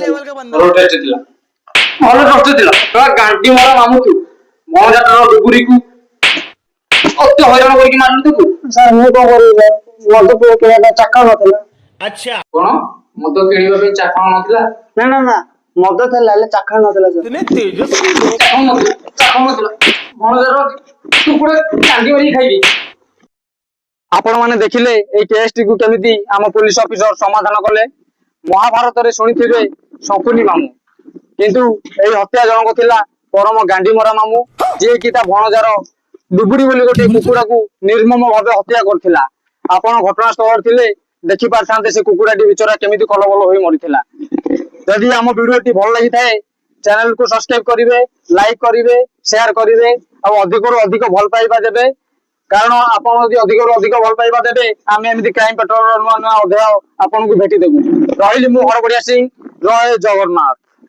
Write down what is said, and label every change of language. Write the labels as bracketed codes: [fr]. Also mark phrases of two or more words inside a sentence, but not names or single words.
[or] ଭଲ ଟେଷ୍ଟ ଥିଲା ଭଲ ଟେଷ୍ଟ ଥିଲା ତୋ ଗାଣ୍ଡି ମରା ମାମୁଁ ତୁ ମହଜାଟାର ଡୁବୁରିକୁ ଅତି ହଇରାଣ କରିକି ମାରିଲୁ ତୁ ସାର୍ ମୁଁ କଣ କରିବି ମଦ ପିଇବା କିଣିବା ଚାଖଣା ନଥିଲା। କଣ ମଦ କିଣିବା ପାଇଁ ଚାଖଣ ନଥିଲା ନା ମଦ ଥିଲା ହେଲେ ଚାଖଣା ନଥିଲା ସାର୍। [hi] इतने तेजस्वी लोग [or] ଚାଖଣ ନଥିଲା ମହଜାର କୁକୁଡ଼ା ଗାଣ୍ଡି ମାରିକି ଖାଇବି ଆପଣ ମାନେ ଦେଖିଲେ ଏଇ କେସଟିକୁ କେମିତି ଆମ ପୁଲିସ ଅଫିସର ସମାଧାନ କଲେ ମହାଭାରତରେ ଶୁଣିଥିବେ ଶଙ୍କୁନି ମାମୁଁ କିନ୍ତୁ ଏଇ ହତ୍ୟା ଜଣକ ଥିଲା ପରମ ଗାଣ୍ଡିମରା ମାମୁଁ ଯିଏକି ତା ଭଣଜାର ଡୁବୁଡି ବୋଲି ଗୋଟେ କୁକୁଡ଼ାକୁ ନିର୍ମମ ଭାବେ ହତ୍ୟା କରିଥିଲା ଆପଣ ଘଟଣାସ୍ଥଳରେ ଥିଲେ ଦେଖି ପାରିଥାନ୍ତେ ସେ କୁକୁଡ଼ାଟି ବିଚରା କେମିତି କଲବଲ ହୋଇ ମରିଥିଲା ଯଦି ଆମ ଭିଡିଓଟି ଭଲ ଲାଗିଥାଏ ଚ୍ୟାନେଲକୁ ସବସ୍କ୍ରାଇବ କରିବେ ଲାଇକ୍ କରିବେ ସେୟାର କରିବେ ଆଉ ଅଧିକରୁ ଅଧିକ ଭଲ ପାଇବା ଦେବେ କାରଣ ଆପଣ ଯଦି ଅଧିକରୁ ଅଧିକ ଭଲ ପାଇବା ଦେବେ ଆମେ ଏମିତି କ୍ରାଇମ ପେଟ୍ରୋଲର ନୂଆ ନୂଆ ଅଧ୍ୟାୟ ଆପଣଙ୍କୁ ଭେଟିଦେବୁ ରହିଲି ମୁଁ ହରବଢିଆ ସିଂ ଜୟ ଜଗନ୍ନାଥ।